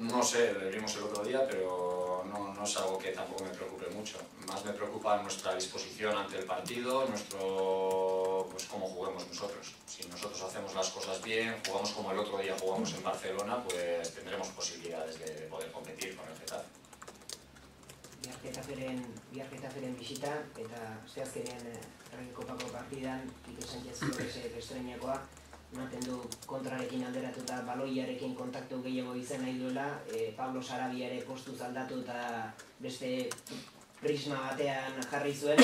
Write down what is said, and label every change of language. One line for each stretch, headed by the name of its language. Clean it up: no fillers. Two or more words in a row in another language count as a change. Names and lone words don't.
Spanish: No sé, lo vimos el otro día, pero no es algo que tampoco me preocupe mucho. Más me preocupa nuestra disposición ante el partido, pues cómo juguemos nosotros. Si nosotros hacemos las cosas bien, jugamos como el otro día jugamos en Barcelona, pues tendremos posibilidades de poder competir con el Getafe.
Basque: Bihar Getaferen bisita, eta asteazkenean Herri Kopako partidan Quique Sánchez Floresek estreinakoa, ematen du kontrarekin alderatuta baloiarekin kontaktu gehiago izan nahi duela, Pablo Sarabia ere postuz aldatu eta beste prisma batean jarri zuen.